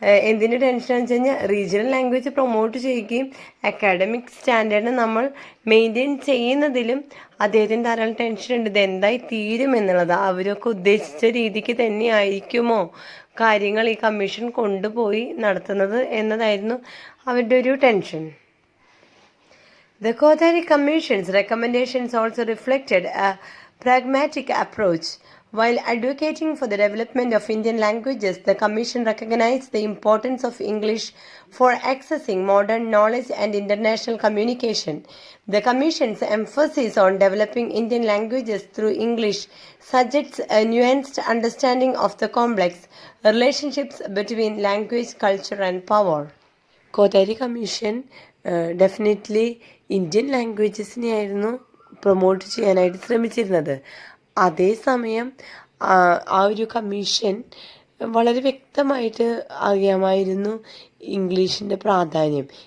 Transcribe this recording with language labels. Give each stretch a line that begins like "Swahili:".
Malayalam: എന്തിൻ്റെ ടെൻഷനാണെന്ന് വെച്ച് കഴിഞ്ഞാൽ റീജിയണൽ ലാംഗ്വേജ് പ്രൊമോട്ട് ചെയ്യുകയും അക്കാഡമിക് സ്റ്റാൻഡേർഡിനെ നമ്മൾ മെയിൻറ്റെയിൻ ചെയ്യുന്നതിലും അദ്ദേഹത്തിന് ധാരാളം ടെൻഷൻ ഉണ്ട്. ഇത് എന്തായി തീരും എന്നുള്ളത്. അവരൊക്കെ ഉദ്ദേശിച്ച രീതിക്ക് തന്നെ ആയിരിക്കുമോ കാര്യങ്ങൾ ഈ കമ്മീഷൻ കൊണ്ടുപോയി നടത്തുന്നത് എന്നതായിരുന്നു അവരുടെ ഒരു tension.
English: The Kothari Commission's recommendations also reflected a pragmatic approach. While advocating for the development of Indian languages, the Commission recognized the importance of English for accessing modern knowledge and international communication. The Commission's emphasis on developing Indian languages through English suggests a nuanced understanding of the complex relationships between language, culture, and power.
Malayalam: Kothari commission definitely Indian ലാംഗ്വേജസിനെയായിരുന്നു promote ചെയ്യാനായിട്ട് ശ്രമിച്ചിരുന്നത്. അതേസമയം ആ ഒരു commission വളരെ വ്യക്തമായിട്ട് അറിയാമായിരുന്നു ഇംഗ്ലീഷിൻ്റെ പ്രാധാന്യം.